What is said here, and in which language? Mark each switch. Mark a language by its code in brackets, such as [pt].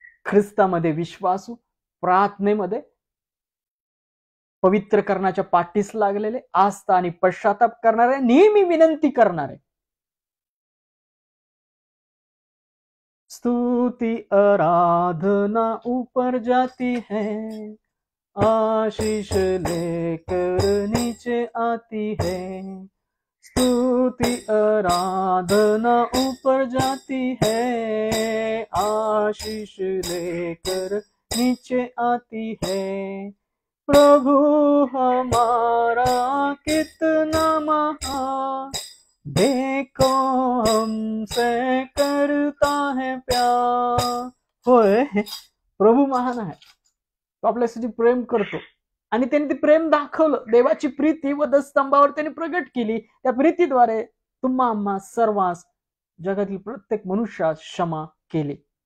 [mr] ख्रिस्तामध्ये विश्वासू, प्रार्थनेमध्ये, पवित्र करण्याच्या पाठीस लागलेले, आस्था आणि पश्चाताप करणारे, नेहमी विनंती करणारे, [hi] स्तुति आराधना ऊपर जाती है, आशीष लेकर नीचे आती है। स्तुति आराधना ऊपर जाती है, आशीष लेकर नीचे आती है। प्रभु हमारा कितना महान, देखो हमसे करता है प्यार। [mr] होय, प्रभू महान आहे, तो आपल्यासाठी प्रेम करतो आणि त्यांनी ते प्रेम दाखवलं। देवाची प्रीती वधस्तंभावर त्यांनी प्रगट केली। त्या प्रीतीद्वारे तुम्हा आम्हा सर्वांस, जगातील प्रत्येक मनुष्यास क्षमा केली।